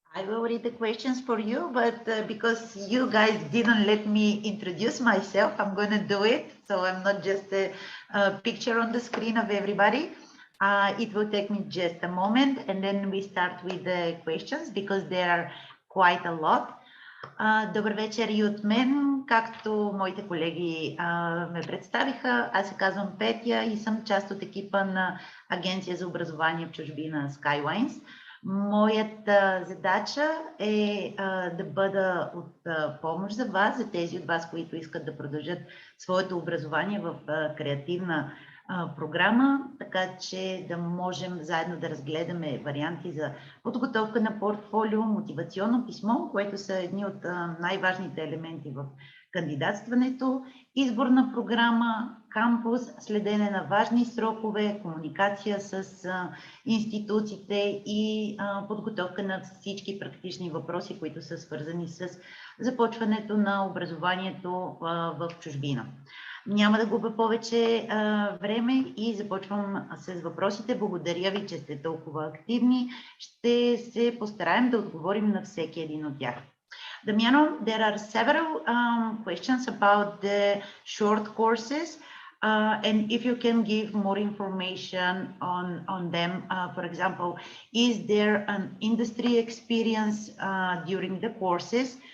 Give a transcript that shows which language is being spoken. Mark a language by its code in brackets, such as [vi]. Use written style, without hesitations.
[en] I will read the questions for you, but because you guys didn't let me introduce myself, I'm going to do it. So I'm not just a picture on the screen of everybody. It will take me just a moment, and then we start with the questions because there are quite a lot. [bg] Добър вечер и от мен, както моите колеги ме представиха. Аз се казвам Петя и съм част от екипа на Агенция за образование в чужбина Skylines. Моята задача е да бъда от помощ за вас, за тези от вас, които искат да продължат своето образование в креативна програма, така че да можем заедно да разгледаме варианти за подготовка на портфолио, мотивационно писмо, което са едни от най-важните елементи в кандидатстването, избор на програма, кампус, следене на важни срокове, комуникация с институциите и подготовка на всички практични въпроси, които са свързани с започването на образованието в чужбина. Няма да губя повече време и започвам с въпросите. Благодаря ви, че сте толкова активни. Ще се постараем да отговорим на всеки един от тях. [en] Damiano, there are several questions about the short courses, and if you can give more information on them. For example, is there an industry experience during the courses?